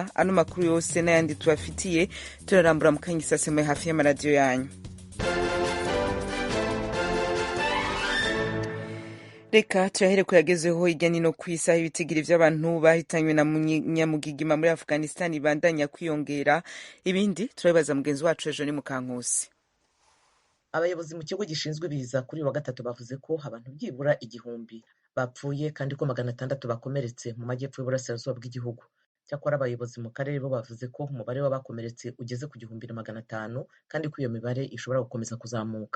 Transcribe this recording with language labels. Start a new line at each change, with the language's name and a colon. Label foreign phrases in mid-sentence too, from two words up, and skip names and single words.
Rundi: Ano makuru yose n'ayandi tubafitiye turarambura mu kanya isasemwe hafi y'amaradiyo yanyu. Reka turahere kuyagezeho hirya no kw'isi aho ibitigiri vy'abantu bahitanywe na nyamugigima muri Afghanistan ibandanya kwiyongera. Ibindi turabibaza mugenzi wacu ejo ni Mukankusi.
Kinyarwanda: Abayobozi mu kigo gishinzwe ibiza kuri wa gatatu bavuze ko abantu byibura 1000 bapfuye kandi ko 600 bakomeretse mu majyepfo y'uburasirazuba bw'igihugu. Cyakora abayobozi mu karere bo bavuze ko umubare w'abakomeretse ugeze ku 1500 kandi ko iyo mibare ishobora gukomeza kuzamuka.